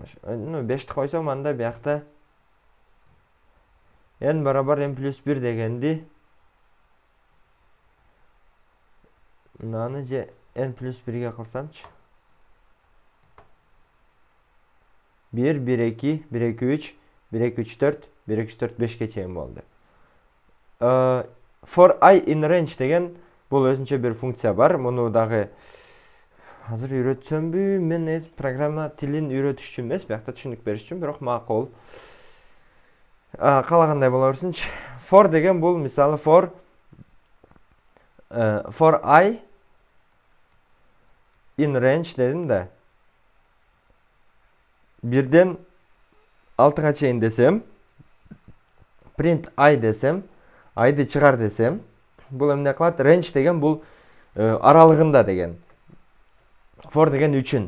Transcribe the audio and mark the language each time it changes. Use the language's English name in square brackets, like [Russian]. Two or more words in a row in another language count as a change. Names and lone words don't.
[Kyrgyz] 5-ти койсом анда биякта n барабар n плюс 1 дегенди мынаны же n плюс 1ге кылсамчы. 1 1 2 1 2 3 1 2 3 4 1 2 4 5ке чейин болду. [English] For I in range [Kyrgyz] деген бул өзүнчө бир функция бар. Муну дагы азыр үйрөтсөмбү? Мен программа тилин үйрөтүш үчүн эмес, биякта түшүнүк бериш үчүн, бирок макул. Калагандай боло берсинчи. For деген бул мисалы [English] for I in range [Kyrgyz] дедим да. Birden 6га чейин десем, [English] print I [Kyrgyz] десем, I'ды чыгар десем, бул эмне кылат? Range деген бул аралыгында деген. For деген үчүн.